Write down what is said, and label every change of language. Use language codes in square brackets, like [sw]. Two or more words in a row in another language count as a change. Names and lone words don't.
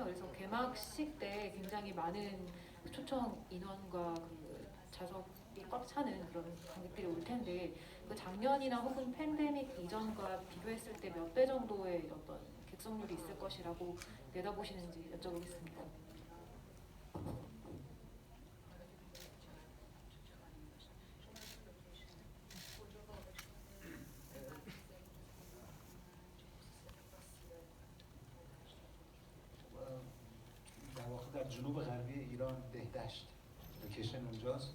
[ko] 그래서 개막식 때 굉장히 많은 초청 인원과 그 좌석이 꽉 차는 그런 관객들이 올 텐데 그 작년이나 혹은 팬데믹 이전과 비교했을 때 몇 배 정도의 어떤 객석률이 있을 것이라고 내다보시는지 여쭤보겠습니다. [fa] در واقع در جنوب غربی ایران دهدشت لوکیشن اونجاست.